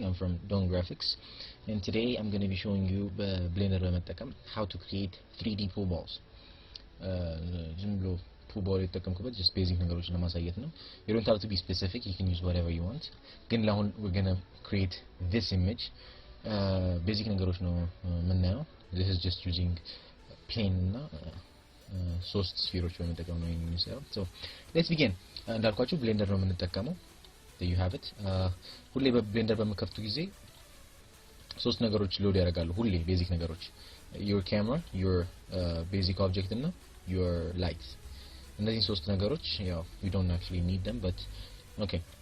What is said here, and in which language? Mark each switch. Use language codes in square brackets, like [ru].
[en] I'm from Don Graphics, and today I'm going to be showing you Blender [am] በመጠቀም [en] how to create 3D pool balls. [am] ዝም ብሎ pool ball የተጠቀምኩበት [en] just basic [am] ነገሮችን ለማሳየት ነው. [en] You don't have to be specific, you can use whatever you want. [am] ግን ለአሁን [en] we're going to create this image. [am] Basic ነገሮች ነው የምናየው. [en] This is just using plane [am] እና ሶስት ስፌሮች በመጠቀም ነው የሚሰራው. [en] So let's begin. [am] እንዳልኳችሁ Blender ነው የምንጠቀመው. [en] There you have it. [am] ሁሌ በብሌንደር በመከፍቱ ጊዜ ሶስት ነገሮች ሎድ ያደርጋሉ። ሁሌ ቤዚክ ነገሮች [en] your camera, your basic object [am] እና [en] your lights. [am] እነዚህ ሶስት ነገሮች ያው [en] we don't actually need them, but okay.